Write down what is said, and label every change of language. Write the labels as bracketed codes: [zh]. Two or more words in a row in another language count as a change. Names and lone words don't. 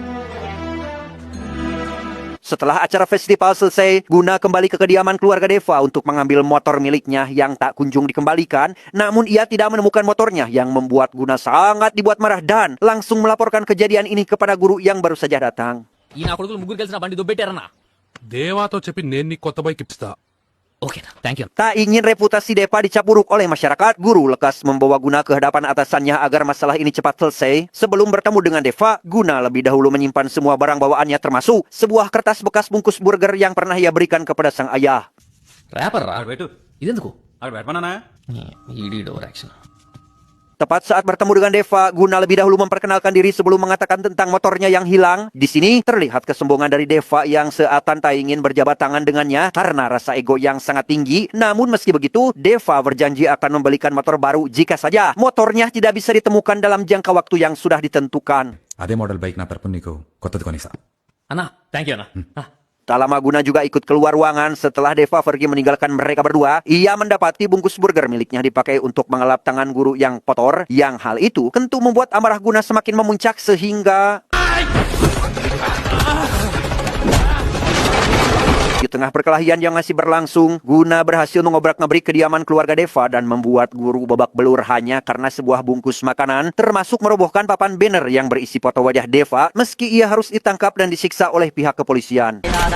[id] Setelah acara festival selesai, Guna kembali ke kediaman keluarga Deva untuk mengambil motor miliknya yang tak kunjung dikembalikan. Namun ia tidak menemukan motornya yang membuat Guna sangat dibuat marah dan langsung melaporkan kejadian ini kepada guru yang baru saja datang. [te] ఈ నా కొడుకులు ముగ్గురు కలిసి నా బండి దొబ్బెట్టారన్నా. దేవాతో చెప్పి నేను నీకు కొత్త బైక్ ఇప్పిస్తా. [en] okay-na, thank you. [id] Tak ingin reputasi Deva dicap buruk oleh masyarakat, guru lekas membawa Guna ke hadapan atasannya agar masalah ini cepat selesai. Sebelum bertemu dengan Deva, Guna lebih dahulu menyimpan semua barang bawaannya termasuk sebuah kertas bekas bungkus burger yang pernah ia berikan kepada sang ayah. [te] ర్యాపర్ రా, పెట్టు ఇదెందుకు? అక్కడ పెట్టమన్నా. ఈడీ [en] over action. [id] Tepat saat bertemu dengan Deva, Guna lebih dahulu memperkenalkan diri sebelum mengatakan tentang motornya yang hilang. Di sini terlihat kesombongan dari Deva yang seakan tak ingin berjabat tangan dengannya karena rasa ego yang sangat tinggi. Namun meski begitu, Deva berjanji akan membelikan motor baru jika saja motornya tidak bisa ditemukan dalam jangka waktu yang sudah ditentukan. [te] అదే [en] model bike [te] నా తరపున నీకు కొత్తది కొనిస్తా. అన్నా [en] thank you [te] అన్నా [id] Tak lama Guna juga ikut keluar ruangan setelah Deva pergi meninggalkan mereka berdua. Ia mendapati bungkus burger miliknya dipakai untuk mengelap tangan guru yang kotor. Yang hal itu tentu membuat amarah Guna semakin memuncak sehingga... Di tengah perkelahian yang masih berlangsung, Guna berhasil mengobrak-ngabrik kediaman keluarga Deva dan membuat guru babak belur hanya karena sebuah bungkus makanan, termasuk merobohkan papan banner yang berisi foto wajah Deva, meski ia harus ditangkap dan disiksa oleh pihak kepolisian.